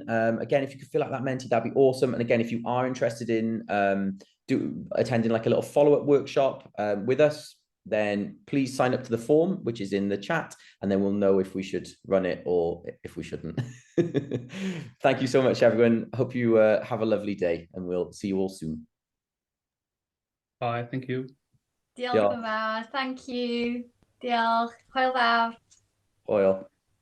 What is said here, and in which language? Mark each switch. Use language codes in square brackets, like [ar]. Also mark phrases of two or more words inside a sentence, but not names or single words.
[en] Again, if you could fill out that Menti, that'd be awesome. And again, if you are interested in attending like a little follow-up workshop with us, then please sign up to the form, which is in the chat, and then we'll know if we should run it or if we shouldn't. Thank you so much, everyone. Hope you have a lovely day, and we'll see you all soon. Bye. Thank you. [cy] Diolch yn fawr. [en] Thank you. [cy] Diolch. Hwyl fawr. Hwyl.